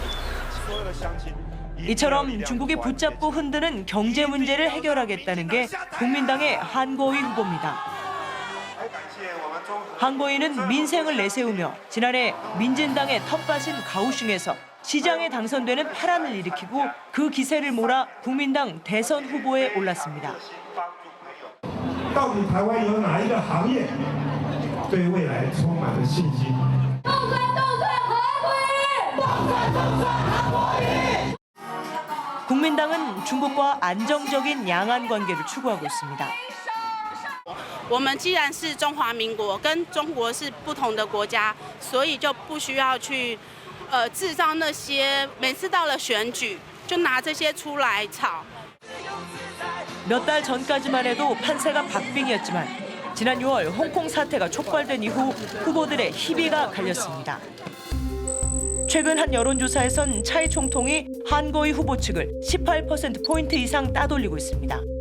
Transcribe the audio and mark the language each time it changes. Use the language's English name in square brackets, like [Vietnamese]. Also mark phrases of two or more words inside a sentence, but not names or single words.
[Korean] 이처럼 중국이 붙잡고 흔드는 경제 문제를 해결하겠다는 게 국민당의 한고위 후보입니다. 한고위는 민생을 내세우며 지난해 민진당의 텃밭인 가오슝에서 시장에 당선되는 파란을 일으키고 그 기세를 몰아 국민당 대선 후보에 올랐습니다. [Chinese] 到底台湾有哪一个行业对未来充满了信心？ [Korean] 국민당은 중국과 안정적인 양안 관계를 추구하고 있습니다. [Chinese] 我们既然是中华民国，跟中国是不同的国家，所以就不需要去制造那些每次到了选举就拿这些出来炒。 [Korean] 몇 달 전까지만 해도 판세가 박빙이었지만 지난 6월 홍콩 사태가 촉발된 이후 후보들의 희비가 갈렸습니다. 최근 한 여론조사에선 차이 총통이 한고위 후보 측을 18%포인트 이상 따돌리고 있습니다.